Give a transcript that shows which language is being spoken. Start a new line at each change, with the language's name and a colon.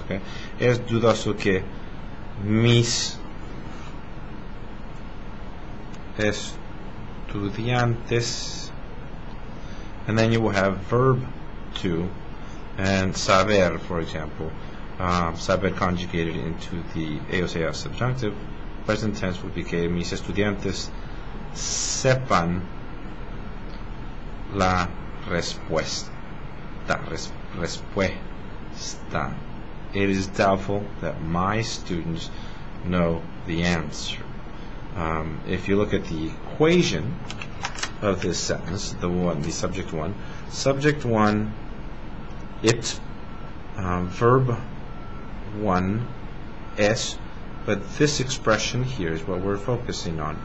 English: Okay, es dudoso que mis estudiantes, and then you will have verb 2 and saber, for example. Saber conjugated into the AOCA subjunctive.
Spanish: Present tense would be que mis estudiantes sepan la respuesta. Respuesta.
English: It is doubtful that my students know the answer. If you look at the equation of this sentence, the subject 1, it, verb 1, es, but this expression here is what we're focusing on.